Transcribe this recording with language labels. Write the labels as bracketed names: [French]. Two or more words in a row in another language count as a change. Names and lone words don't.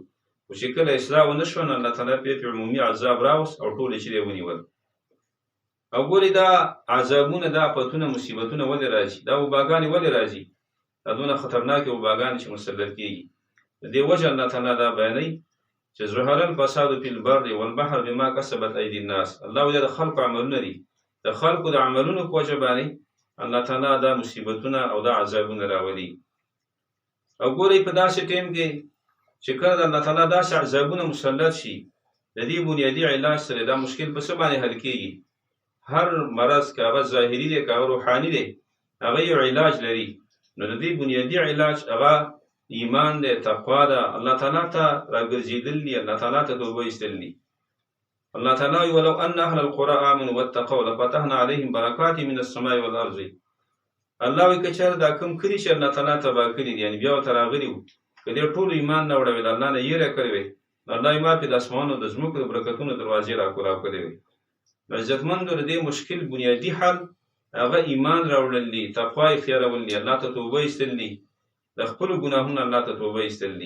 [Pashto] خو چې کله اصلاح ونه شوه، نو الله تعالی پې عمومي عذاب راوست او ټول یې چې دی ونیول. او ګورې دا عذابونه، دا آفتونه، مصیبتونه ولې راځي؟ دا وباګانې ولې راځي؟ دا دونه خطرناکې وباګانې چې مسلط کېږي. د دې وجه الله تعالی دا بیانوي چې [Arabic] ظهر الفساد فی البر والبحر بما کسبت ایدي الناس. [Pashto] الله وایي دا د خلکو عملونه دي، د خلکو د عملونو په وجه باندې الله تعالی دا مصیبتونه او دا عذابونه راولي. او ګورئ په داسې ټیم کې چې کله د الله تعالی داسې عذابونه مسلط شي، د دې بنیادي علاج سره دا مشکل په څه باندې حل کېږي؟ هر مرض که هغه ظاهري دی که هغه روحاني دی، هغه یو علاج لري. نو د دې بنیادي علاج هغه ایمان دی، تقوا ده، الله تعالی ته راګرځېدل دي، الله تعالی ته توبه ایستل دي. الله تعالی وایي [Arabic] ولو ان اهل القرى آمنوا واتقوا لفتحنا عليهم برکات من السماء والارض. [Pashto] الله وایي که چېرې دا کوم کلي چې الله تعالی تباه کړي دي، یعنې بیا ورته راغلي وو، که دې ټولو ایمان نه وړی وی، د الله نه یېره کړې وی، نو الله یې ما پې د اسمانو د ځمکو د برکتونو دروازې راکولاو کړې وی. نو عزتمندو د دې مشکل بنیادي حل هغه ایمان راوړل دي، تقوا اختیارول دي، الله ته توبه ایستل دي، د خپلو ګناهونو الله ته توبه ایستل دي.